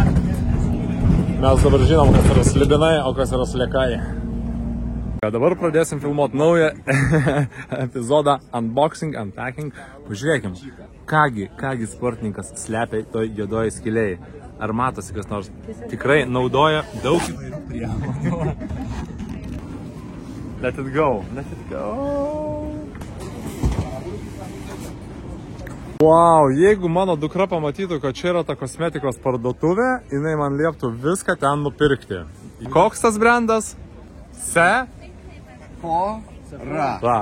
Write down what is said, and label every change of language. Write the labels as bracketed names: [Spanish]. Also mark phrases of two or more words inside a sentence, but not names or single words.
[Lithuanian] Mes dabar žinom, kas yra slibinai, o kas yra sliekai. Dabar pradėsim filmuoti naują epizodą Unboxing, Unpacking. Pažiūrėkim, kągi sportininkas slepia toj juodoj skylėj. Ar matosi kas nors? Tikrai naudoja daug įvairių priemonių. [English] Let it go. Let it go. [Lithuanian] Wow, jeigu mano dukra pamatytų, kad čia yra ta kosmetikos parduotuvė, jinai man lieptų viską ten nupirkti. Koks tas brandas? Ra.